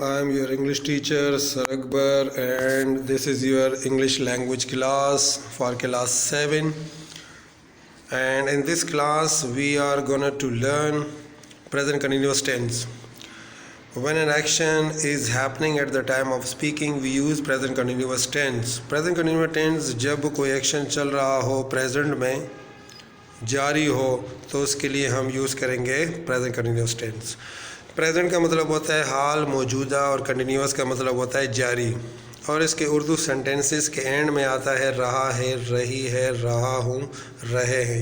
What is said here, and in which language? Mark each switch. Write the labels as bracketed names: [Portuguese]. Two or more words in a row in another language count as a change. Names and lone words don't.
[English] I am your English teacher Sir Akbar, and this is your English language class for class 7. And in this class we are gonna to learn present continuous tense. When an action is happening at the time of speaking, we use present continuous tense. Present continuous tense [Urdu] جب کوئی ایکشن چل رہا ہو پریزنٹ میں جاری ہو تو اس کے لیے ہم یوز کریں گے [English] present continuous tense. [Urdu] پریزنٹ کا مطلب ہوتا ہے حال، موجودہ، اور کنٹینیوس کا مطلب ہوتا ہے جاری. اور اس کے اردو سینٹینسز کے اینڈ میں آتا ہے رہا ہے، رہی ہے، رہا ہوں، رہے ہیں.